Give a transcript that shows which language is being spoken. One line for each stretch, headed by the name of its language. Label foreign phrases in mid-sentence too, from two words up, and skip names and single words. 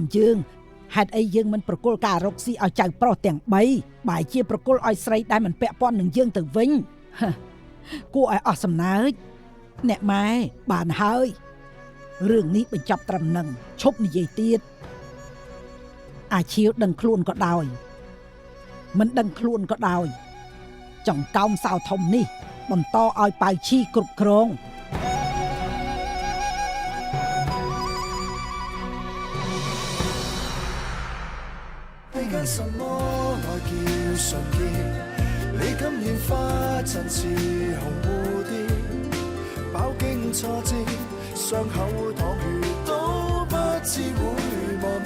Khmer: យើងហេតុអីយើងមិនប្រគល់ការរកស៊ីឲ្យចៅប្រុសទាំង3បែរជាប្រគល់ឲ្យស្រីដែលមិនពាក់ព័ន្ធនឹងយើងទៅវិញគួរឲ្យអស់សំណើចអ្នកម៉ែបានហើយរឿងនេះបញ្ចប់ត្រឹមនឹងឈប់និយាយទៀតអាឈៀវដឹងខ្លួនក៏ដោយមិនដឹងខ្លួនក៏ដោយចង្កោមសៅធំនេះបន្តឲ្យប៉ៅឈីគ្រប់គ្រង
Cantonese: 你跟什麼愛叫純潔？你今年花陣似紅蝴蝶，飽經挫折，傷口淌血都不知會磨滅。